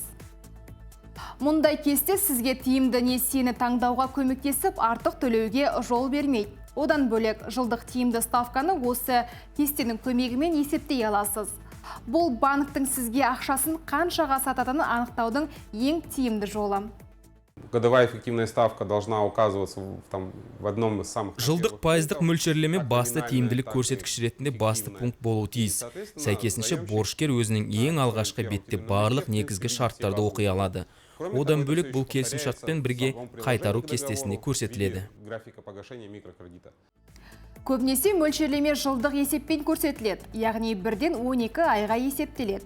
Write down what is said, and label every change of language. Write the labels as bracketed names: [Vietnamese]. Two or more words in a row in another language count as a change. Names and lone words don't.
[Kazakh] Мұндай кесте сізге тиімді несиені таңдауға көмектесіп, артық төлеуге жол бермейді. Одан бөлек жылдық тиімді ставканы осы кестенің көмегімен есептей аласыз. Бұл банктің сізге ақшасын қаншаға сататынын анықтаудың ең тиімді жолы. [Russian] Годовая эффективная ставка должна указываться в одном из самых... [Kazakh] Жылдық пайыздық мөлшерлеме басты тиімділік көрсеткіш ретінде басты пункт болуы тиіс. Сәйкесінше борышкер өзінің ең алғашқы бетте барлық негізгі шарттарды оқи алады. Одан бөлек бұл келісімшартпен бірге қайтару кестесінде көрсетіледі. Көбінесе мөлшерлеме жылдық есеппен көрсетіледі, яғни 1-12 айға есептеледі.